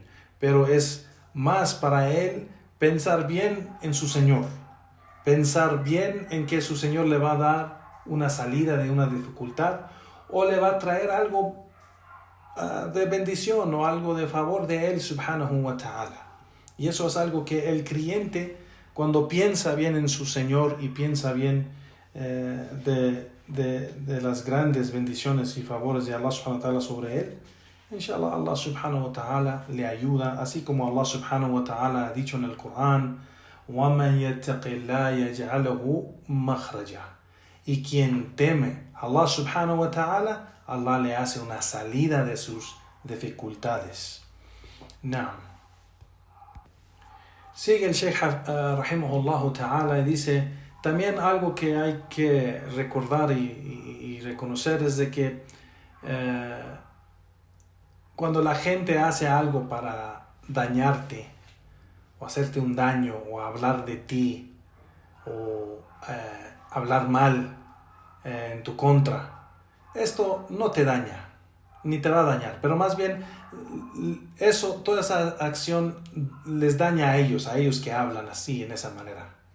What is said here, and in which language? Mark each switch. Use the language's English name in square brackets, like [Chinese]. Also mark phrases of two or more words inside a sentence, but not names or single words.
[Spanish] Pero es más para él pensar bien en su Señor. Pensar bien en que su Señor le va a dar una salida de una dificultad, o le va a traer algo de bendición o algo de favor de él [Arabic] سبحانه وتعالى. [Spanish] Y eso es algo que el creyente, cuando piensa bien en su Señor y piensa bien de las grandes bendiciones y favores de [Arabic] الله سبحانه وتعالى [Spanish] sobre él, [Arabic] إن شاء الله الله سبحانه وتعالى [Spanish] le ayuda, así como [Arabic] الله سبحانه وتعالى [Spanish] ha dicho en el Corán, [Arabic] وَمَنْ يَتَّقِ اللَّهَ يَجْعَلَهُ مَخْرَجًا. [Spanish] Y quien teme a [Arabic] الله سبحانه وتعالى, [Spanish] Allah le hace una salida de sus dificultades. Naam. Sigue el Sheikh [Arabic] رحمه الله تعالى [Spanish] y dice, también algo que hay que recordar y reconocer es de que cuando la gente hace algo para dañarte o hacerte un daño o hablar de ti o hablar mal en tu contra, esto no te daña ni te va a dañar, pero más bien toda esa acción les daña a ellos que hablan así, en esa manera.